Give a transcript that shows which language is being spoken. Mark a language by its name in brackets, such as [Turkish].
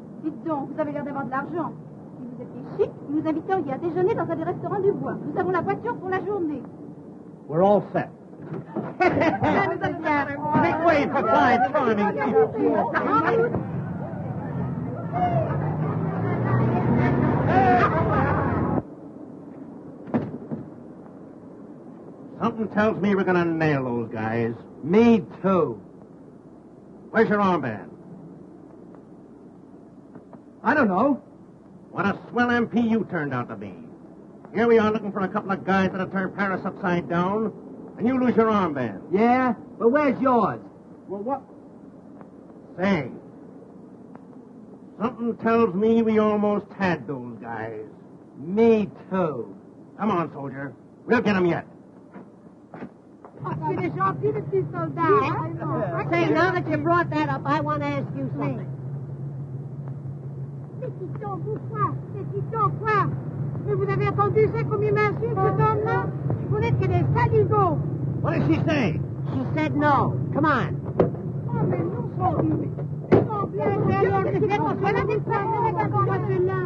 [French] Dites donc, vous avez l'air d'avoir de l'argent. Si vous étiez chic, vous nous inviteriez à déjeuner dans un des restaurants du bois. Nous avons la voiture pour la journée. [English] We're all set. Make way for five charming people. Something tells me we're going to nail those guys. Me too. Where's your armband? I don't know. What a swell MP you turned out to be. Here we are looking for a couple of guys that'll turn Paris upside down, and you lose your armband. Yeah? But where's yours? Well, what? Say, something tells me we almost had those guys. Me too. Come on, soldier. We'll get him yet. [French] C'est des gentils, les petits soldats. [English] Say, now that you brought that up, I want to ask you something. [French] Pétiton, pourquoi? Pétiton, quoi? Mais vous avez entendu ça comme il m'insulte, cet homme-là? Vous n'êtes que des saligots. [English] What did she say? She said no. Come on. [French] Oh, mais nous sommes... Oh, bien, qu'est-ce que c'est qu'on soit là, des femmes, d'accord, celui-là?